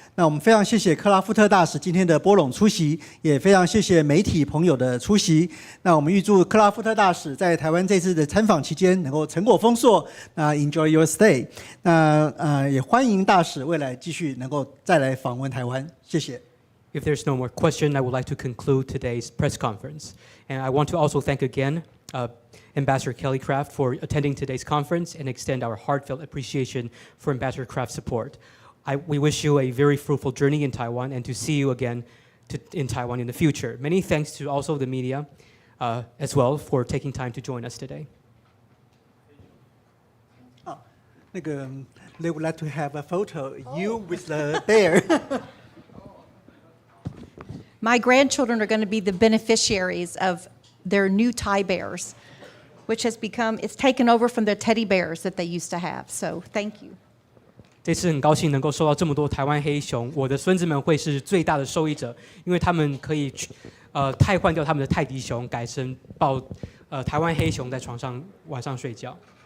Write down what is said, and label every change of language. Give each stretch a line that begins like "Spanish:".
Chinese: 那我们非常谢谢克拉夫特大使今天的拨冗出席，也非常谢谢媒体朋友的出席。那我们预祝克拉夫特大使在台湾这次的参访期间能够成果丰硕。
English: 那 Enjoy your stay。
Chinese: 那也欢迎大使未来继续能够再来访问台湾。谢谢。
English: If there's no more question, I would like to conclude today's press conference. And I want to also thank again Ambassador Kelly Craft for attending today's conference and extend our heartfelt appreciation for Ambassador Craft's support. We wish you a very fruitful journey in Taiwan and to see you again in Taiwan in the future. Many thanks to also the media as well for taking time to join us today. They would like to have a photo, you with the bear. My grandchildren are going to be the beneficiaries of their new Thai bears, which has it's taken over from the teddy bears that they used to have. So thank you.
Chinese: 这次很高兴能够收到这么多台湾黑熊，我的孙子们会是最大的受益者，因为他们可以汰换掉他们的泰迪熊，改成抱台湾黑熊在床上晚上睡觉。